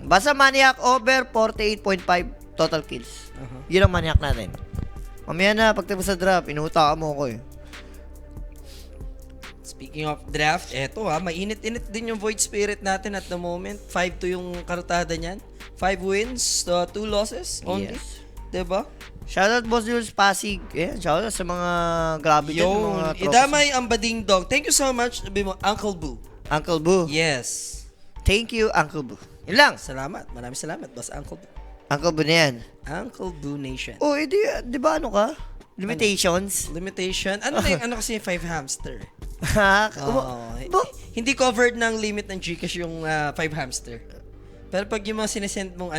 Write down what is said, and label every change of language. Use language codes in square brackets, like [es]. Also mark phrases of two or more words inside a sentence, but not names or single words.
[en] Basta Maniac over 48.5 total kills. Uh-huh. [tl] Yun ang Maniac natin. Mamaya na, pagtapos sa draft, inuutakan mo ako eh. [en] Speaking of draft, [tl] eto mainit-init din yung Void Spirit natin [en] at the moment. 5-2 [tl] yung kartada niyan. [en] 5 wins, 2 losses only. Yes. [tl] Diba? Shoutout Boss Jules Pasig. Ayan, shoutout sa mga grabe din, mga Yung trophies. idamay ang bading [en] dog. Thank you so much, [tl] sabi mo, Uncle Boo. Uncle Boo. Yes. [en] Thank you, Uncle Boo. [tl] Yun lang. Salamat. Maraming salamat, boss Uncle Boo. Uncle Boo na yan. Uncle Boo Nation. Oh, di ba ano ka? Limitations? Limitation. Ano na yung ano kasi 5 hamster? Ha? Hindi covered ng limit ng Gcash yung 5 hamster. Pero pag yung mga sinesend mong